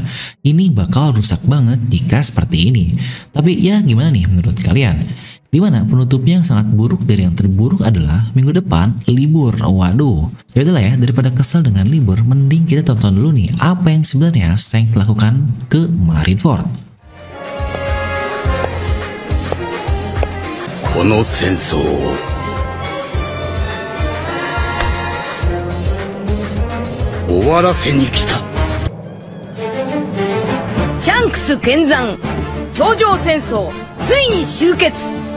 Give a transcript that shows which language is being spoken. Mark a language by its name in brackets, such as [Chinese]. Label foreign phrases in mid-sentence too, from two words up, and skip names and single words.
[Indonesian] Ini bakal rusak banget jika seperti ini. Tapi ya gimana nih menurut kalian? Dimana penutupnya yang sangat buruk dari yang terburuk adalah minggu depan libur. Waduh, ya udahlah ya, daripada kesel dengan libur, mending kita tonton dulu nih apa yang sebenarnya Shanks lakukan ke Marineford. [Japanese] この戦争を終わらせに来た。シャンクス見参、頂上戦争ついに終結。